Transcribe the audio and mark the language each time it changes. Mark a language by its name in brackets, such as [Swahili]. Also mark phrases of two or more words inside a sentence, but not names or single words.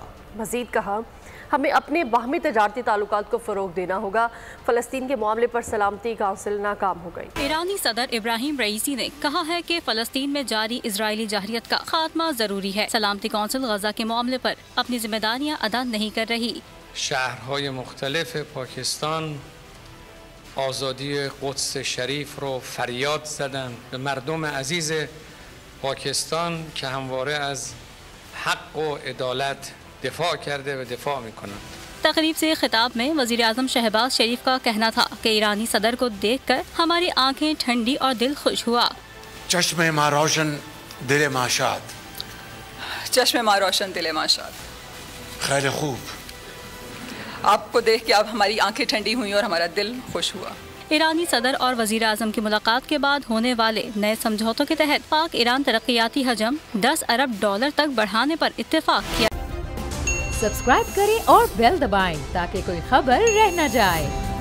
[Urdu] مزید کہا، ہمیں اپنے باہمی تجارتی تعلقات کو فروغ دینا ہوگا۔ فلسطین کے معاملے پر سلامتی کونسل ناکام ہو گئی۔ ایرانی صدر ابراہیم رئیسی نے کہا ہے کہ فلسطین میں جاری اسرائیلی جارحیت کا خاتمہ ضروری ہے۔ سلامتی کونسل غزہ کے معاملے پر اپنی ذمہ داریاں ادا نہیں کر رہی۔ [Persian] شهرهای مختلف پاکستان آزادی قدس شریف رو فریاد زدند به مردم عزیز پاکستان که همواره از حق و عدالت دفاع کرده و دفاع میکنند۔ [Urdu] تقریب سے خطاب میں وزیر اعظم شہباز شریف کا کہنا تھا کہ ایرانی صدر کو دیکھ کر ہماری آنکھیں ٹھنڈی اور دل خوش ہوا۔ [Persian] چشم ما روشن دل ما شاد۔ چشم ما روشن دل ما شاد۔ خیلی خوب۔ [Urdu] آپ کو دیکھ کے اب ہماری آنکھیں ٹھنڈی ہوئیں اور ہمارا دل خوش ہوا۔ ایرانی صدر اور وزیر اعظم کی ملاقات کے بعد ہونے والے نئے سمجھوتوں کے تحت پاک ایران ترقیاتی حجم 10 ارب ڈالر تک بڑھانے پر اتفاق کیا۔ سبسکرائب کریں اور بیل دبائیں تاکہ کوئی خبر رہ نہ جائے۔